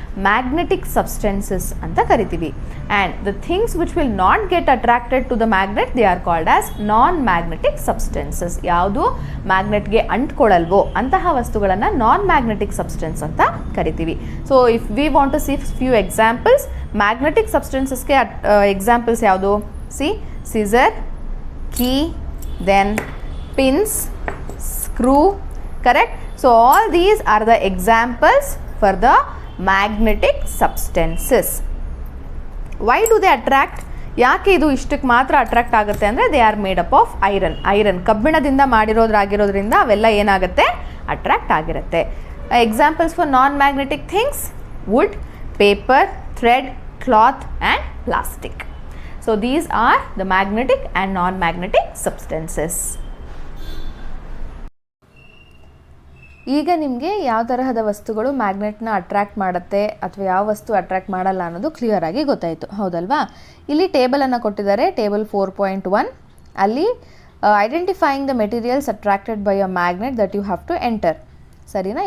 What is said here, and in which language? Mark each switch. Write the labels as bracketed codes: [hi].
[kn] Magnetic substances ಅಂತ ಕರಿತೀವಿ. [en] And the things which will not get attracted to the magnet, they are called as non magnetic substances. [kn] ಯಾವುದು ಮ್ಯಾಗ್ನೆಟ್ಗೆ ಅಂಟ್ಕೊಳ್ಳಲ್ವೋ ಅಂತಹ ವಸ್ತುಗಳನ್ನು ನಾನ್ magnetic substance ಅಂತ ಕರಿತೀವಿ. [en] so if we want to see few examples, [kn] magnetic ಸಬ್ಸ್ಟೆನ್ಸಸ್ಗೆ examples ಯಾವುದು? [en] See, scissor, key, then pins, screw, correct? So all these are the examples for the magnetic substances. Why do they attract? [kn] ಯಾಕೆ ಇದು ಇಷ್ಟಕ್ಕೆ ಮಾತ್ರ attract ಆಗುತ್ತೆ ಅಂದರೆ, [en] they are made up of iron, [kn] ಕಬ್ಬಿಣದಿಂದ ಮಾಡಿರೋದ್ರಾಗಿರೋದ್ರಿಂದ ಅವೆಲ್ಲ ಏನಾಗುತ್ತೆ? ಅಟ್ರಾಕ್ಟ್ ಆಗಿರುತ್ತೆ. [en] Examples for non magnetic things: wood, paper, thread, cloth and plastic. So these are the magnetic and non-magnetic substances. [kn] ಈಗ ನಿಮಗೆ ಯಾವ ತರಹದ ವಸ್ತುಗಳು ಮ್ಯಾಗ್ನೆಟ್ನ ಅಟ್ರ್ಯಾಕ್ಟ್ ಮಾಡುತ್ತೆ ಅಥವಾ ಯಾವ ವಸ್ತು ಅಟ್ರ್ಯಾಕ್ಟ್ ಮಾಡಲ್ಲ ಅನ್ನೋದು ಕ್ಲಿಯರ್ ಆಗಿ ಗೊತ್ತಾಯಿತು, ಹೌದಲ್ವಾ? ಇಲ್ಲಿ ಟೇಬಲನ್ನು ಕೊಟ್ಟಿದ್ದಾರೆ, [en] Table 4.1. ಅಲ್ಲಿ identifying the materials attracted by a magnet that you have to enter. ಸರಿನಾ?